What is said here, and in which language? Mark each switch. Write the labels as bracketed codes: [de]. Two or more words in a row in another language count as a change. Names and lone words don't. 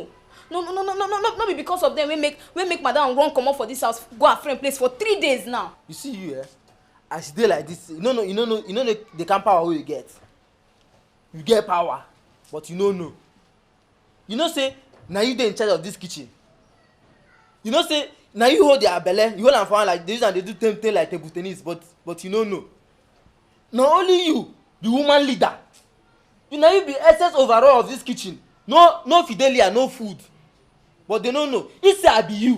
[pcm] No be because of them we make madam run come out for this house, go her friend place for 3 days now. You see you as you dey like this, you know the kind power wey you get. You get power, but you don't know. You know say now you dey in charge of this kitchen. You know say now you hold their belly, you hold am for like this and they do thing like table tennis, but you don't know. Not only you, the woman leader. You know you be excess overall of this kitchen. No Fidelity, no food. But they don't know. He say I be you.